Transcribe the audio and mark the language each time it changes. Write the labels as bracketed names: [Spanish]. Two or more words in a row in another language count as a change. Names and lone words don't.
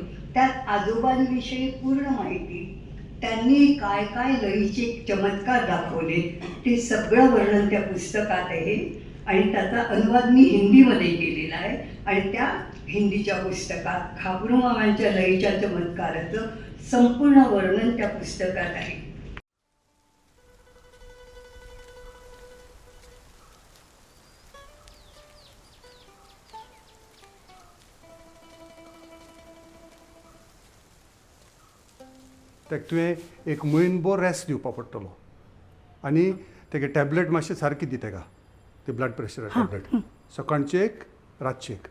[Marathi] त्यात आजोबांविषयी पूर्ण माहिती, त्यांनी काय काय लयीचे चमत्कार दाखवले ते सगळं वर्णन त्या पुस्तकात आहे आणि त्याचा अनुवाद मी हिंदीमध्ये केलेला आहे. आणि त्या हिंदीच्या पुस्तकात खाबरूमामांच्या लयीच्या चमत्काराचं संपूर्ण वर्णन त्या पुस्तकात आहे. [Konkani] ताका तुवें एक म्हयनभर रेस्ट दिवपा पडटलो आनी तेगे टॅबलेट मातशें सारकी दी तेका, ते [English] blood pressure tablet [Konkani] सकाळचे एक रातचे एक.